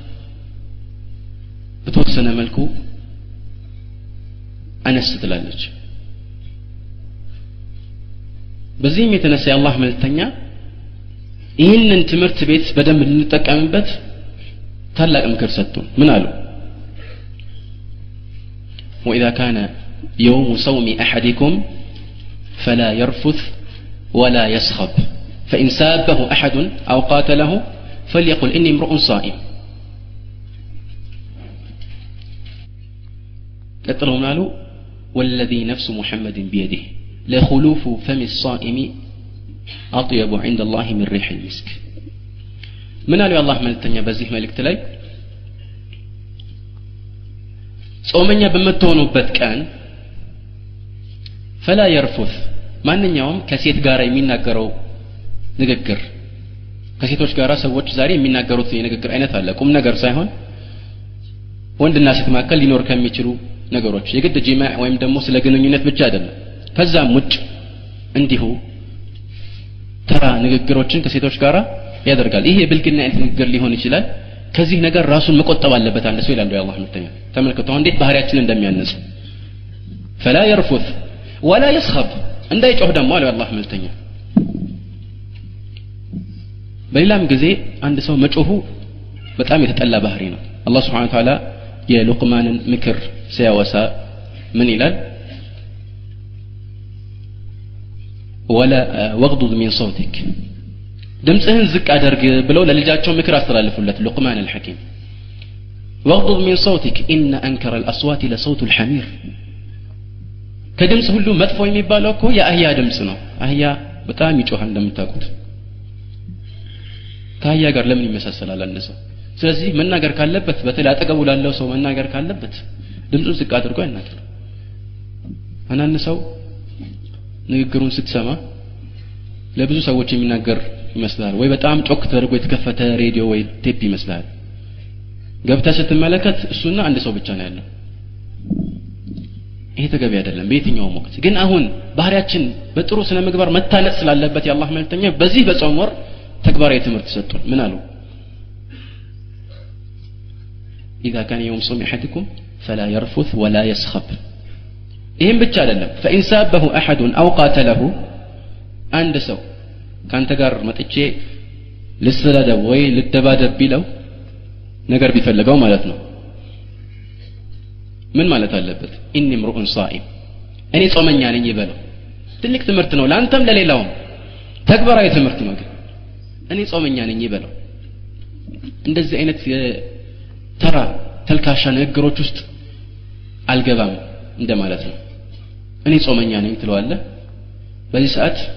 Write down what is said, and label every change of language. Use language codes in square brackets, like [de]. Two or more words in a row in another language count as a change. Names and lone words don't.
[am] በተወሰነ መልኩ አነስ ትላለች በዚህም የተነሳ የአላህ መልእክተኛ ይህንን ትምህርት ቤት በደንብ እንጠቀምበት ታላቅ ምክር ሰጡን ምን አሉ [ar] وإذا كان يوم صوم أحدكم فلا يرفث ولا يسخب فإن سابه أحد أو قاتله فليقل إني امرؤ صائم قتلهم قالوا والذي نفس محمد بيده لخلوف فم الصائم أطيب عند الله من ريح المسك [am] ምን አለው አላህ መልእክተኛ በዚህ መልእክት ላይ ጾመኛ በመተሆኑበት ቀን [ar] فلا يرفث [am] ማንኛውም ከሴት ጋር የሚናገረው ንግግር ከሴቶች ጋር ሰዎች ዛሬ የሚናገሩት የንግግር አይነት አለ ቁም ነገር ሳይሆን ወንድና ሴት መካከል ሊኖር ከሚችሉ ነገሮች የግድ ጂማዕ ወይም ደግሞ ስለ ግንኙነት ብቻ አይደለም ከዛም ውጭ እንዲሁ ተራ ንግግሮችን ከሴቶች ጋር ያደርጋል ይሄ ብልግና አይነት ንግግር ሊሆን ይችላል ከዚህ ነገር ራሱን መቆጠብ አለበት አንድ ሰው ይላል የአላህ መልእክተኛ ተመልከቱ እንዴት ባህሪያችን እንደሚያነጽ [ar] فلا يرفث ولا يسخب [am] እንዳይጮህ ደግሞ አለ የአላህ መልእክተኛ በሌላም ጊዜ አንድ ሰው መጮሁ በጣም የተጠላ ባህሪ ነው አላህ [ar] سبحانه وتعالى [am] የሉቅማንን ምክር ሲያወሳ ምን ይላል [ar] ولا واغضض من صوتك [am] ድምጽህን ዝቅ አድርግ ብለው ለልጃቸው ምክር አስተላልፉለት ሉቅማን الحكيم [ar] واغضض من صوتك ان انكر الاصوات لصوت الحمير [am] ከድምጽ ሁሉ መጥፎ የሚባለው እኮ የአህያ ድምጽ ነው አህያ በጣም ይጮሃል እንደምታውቁት ከአህያ ጋር ለምን ይመሳሰላል አንድ ሰው ስለዚህ መናገር ካለበት በተለይ አጠገቡ ላለው ሰው መናገር ካለበት ድምጹን ዝቅ አድርጎ ያናገር አንድ ሰው ንግግሩን ስትሰማ ለብዙ ሰዎች የሚናገር ይመስላል ወይ በጣም ጮክ ተደርጎ የተከፈተ ሬዲዮ ወይ ቴፕ ይመስላል ገብተህ ስትመለከት እሱና አንድ ሰው ብቻ ነው ያለው ይሄ ተገቢ አይደለም በየትኛውም ወቅት ግን አሁን ባህሪያችን በጥሩ ስነ ምግባር መታነጽ ስላለበት የአላህ መልእክተኛ በዚህ በጾም ወር ተግባራዊ ትምህርት ሰጡን ምን አሉ [ar] اذا كان يوم صوم احدكم فلا يرفث ولا يسخب [am] ይሄን ብቻ አይደለም [ar] فان سابه احد او قاتله [am] አንድ ሰው ካንተ ጋር መጥቼ ልስረደው ወይ ልደባደብ ቢለው ነገር ቢፈልገው ማለት ነው ምን ማለት አለበት [ar] اني امرؤ صائم [am] እኔ ጾመኛ ነኝ ይበለው ትልቅ ትምህርት ነው ላንተም ለሌላውም ተግባራዊ ትምህርት ነው ግን እኔ ጾመኛ ነኝ ይበለው እንደዚህ አይነት ተራ ተልካሻ ንግግሮች ውስጥ አልገባም እንደማለት ነው እኔ ጾመኛ ነኝ ትለዋለህ በዚህ ሰዓት